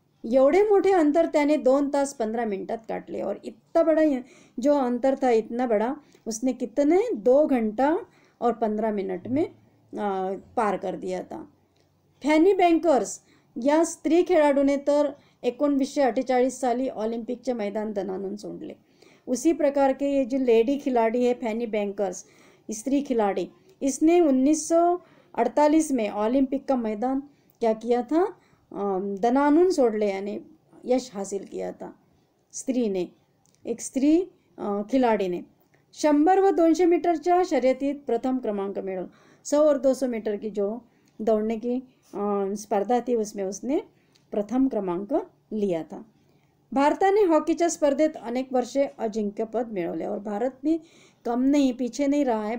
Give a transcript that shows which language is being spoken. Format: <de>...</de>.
<mr>एवढे मोठे अंतर त्याने 2 तास 15 मिनटात काटले,</mr> <hi>और इतना बड़ा जो अंतर था, इतना बड़ा, उसने कितने 2 घंटा और 15 मिनट में पार कर दिया था।</hi> <mr>फॅनी बँकर्स या स्त्री खेळाडूने तर 1948 साली ऑलिम्पिकचे मैदान दणानून सोडले।</mr> <hi>उसी प्रकार के ये जो लेडी खिलाड़ी है फैनी बैंकर्स, स्त्री खिलाड़ी, इसने 1948 में ओलंपिक का मैदान क्या किया था,</hi> <mr>दणानून सोडले,</mr> <hi>यानी यश हासिल किया था स्त्री ने, एक स्त्री खिलाड़ी ने।</hi> <mr>100 व 200 मीटरच्या शर्यतीत प्रथम क्रमांक मिळवला।</mr> <hi>100 और 200 मीटर की जो दौड़ने की स्पर्धा थी, उसमें उसने प्रथम क्रमांक लिया था।</hi> <mr>भारताने हॉकीच्या स्पर्धेत अनेक वर्षे अजिंक्यपद मिळवले,</mr> <hi>और भारत भी कम नहीं, पीछे नहीं रहा है।</hi>